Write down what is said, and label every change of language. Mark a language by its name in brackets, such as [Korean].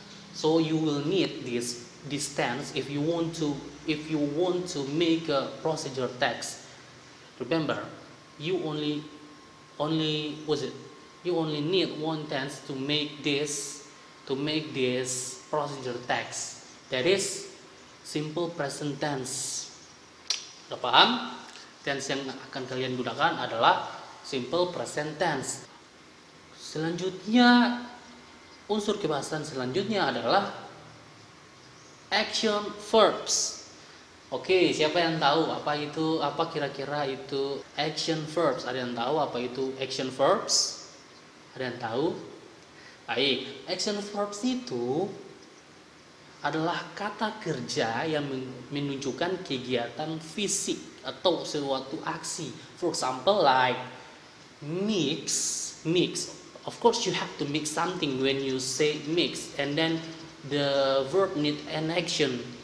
[English] So you will need this tense if you want to make a procedure text. Remember, you only need one tense to make this procedure text. That is simple present tense. [Indonesian] Sudah paham? Tense yang akan kalian gunakan adalah simple present tense. Selanjutnya, unsur kebahasaan selanjutnya adalah action verbs. Oke, siapa yang tahu apa kira-kira itu action verbs? Ada yang tahu apa itu action verbs? Ada yang tahu? Baik, action verbs itu adalah kata kerja yang menunjukkan kegiatan fisik atau suatu aksi. [English] For example, like mix. Of course, you have to mix something when you say mix, and then the verb need an action.